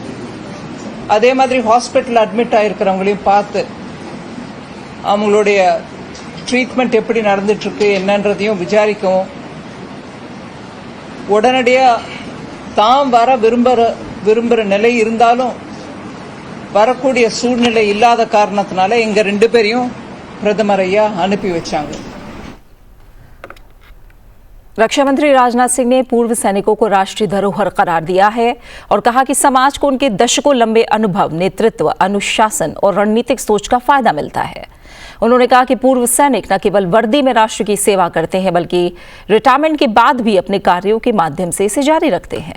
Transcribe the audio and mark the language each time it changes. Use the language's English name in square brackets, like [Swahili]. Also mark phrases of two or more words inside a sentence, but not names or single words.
[Tamil] அதே மாதிரி ஹாஸ்பிட்டல் அட்மிட் ஆயிருக்கிறவங்களையும் பார்த்து அவங்களுடைய ட்ரீட்மெண்ட் எப்படி நடந்துட்டு இருக்கு என்னன்றதையும் விசாரிக்கவும், உடனடியா தாம் வர விரும்புற நிலை இருந்தாலும் வரக்கூடிய சூழ்நிலை இல்லாத காரணத்தினால எங்க 2 பேரையும் பிரதமர் ஐயா அனுப்பி வச்சாங்க. [Hindi] रक्षा मंत्री राजनाथ सिंह ने पूर्व सैनिकों को राष्ट्रीय धरोहर करार दिया है और कहा कि समाज को उनके दशकों लंबे अनुभव, नेतृत्व, अनुशासन और रणनीतिक सोच का फायदा मिलता है। उन्होंने कहा कि पूर्व सैनिक न केवल वर्दी में राष्ट्र की सेवा करते हैं बल्कि रिटायरमेंट के बाद भी अपने कार्यों के माध्यम से इसे जारी रखते हैं।